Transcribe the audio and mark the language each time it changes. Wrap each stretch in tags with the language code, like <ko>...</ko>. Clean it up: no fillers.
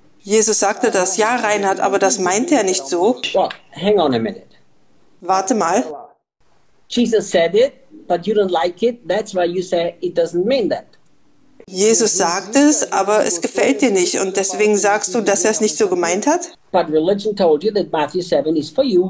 <de>Jesus sagte das, ja, Reinhard, aber das meinte er nicht so.</de> <en>Well, hang on a minute.</en> <de>Warte mal.</de> <en>Jesus said it, but you don't like it. That's why you say it doesn't mean that.</en> <de>Jesus sagt es, aber es gefällt dir nicht und deswegen sagst du, dass er es nicht so gemeint hat?</de> <en>But religion told you that Matthew 7 is for you.</en>